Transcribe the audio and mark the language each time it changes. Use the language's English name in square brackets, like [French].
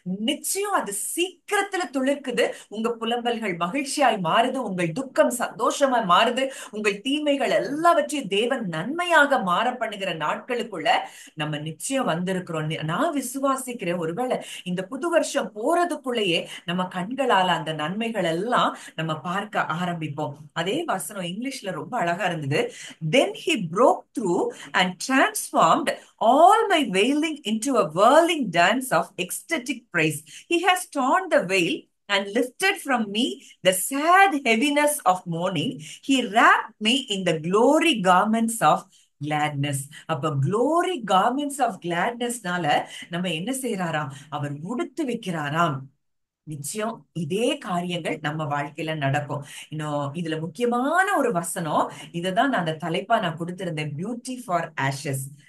[Tamil] நிச்சயம் அது சீக்கிரத்துல துளிர்க்குது. உங்க புலம்பல்கள் மகிழ்ச்சியாய் மாறுது, உங்கள் துக்கம் சந்தோஷமாய் மாறுது, உங்கள் தீமைகள் எல்லாவற்றையும் தேவன் நன்மையாக மாற பண்ணுகிற நாட்களுக்குள்ள நம்ம நிச்சயம் வந்திருக்கிறோம். நான் விசுவாசிக்கிறேன், ஒருவேளை இந்த புது வருஷம் போறதுக்குள்ளேயே நம்ம கண்களால அந்த நன்மைகள் எல்லாம் நம்ம பார்க்க ஆரம்பிப்போம். அதே வசனம் இங்கிலீஷ்ல ரொம்ப அழகா இருந்தது. [English] Then he broke through and transformed all my wailing into a whirling dance of ecstatic praise. He has torn the veil and lifted from me the sad heaviness of mourning. He wrapped me in the glory garments of gladness. [Tamil] அப்ப [English] glory garments of gladness [Tamil] னால நம்ம என்ன செய்யறாராம்? அவர் உடுத்து வைக்கிறாராம். நிச்சயம் இதே காரியங்கள் நம்ம வாழ்க்கையில நடக்கும். இன்னும் இதுல முக்கியமான ஒரு வசனம், இததான் நான் அந்த தலைப்பா நான் கொடுத்திருந்தேன், [English] Beauty for ashes.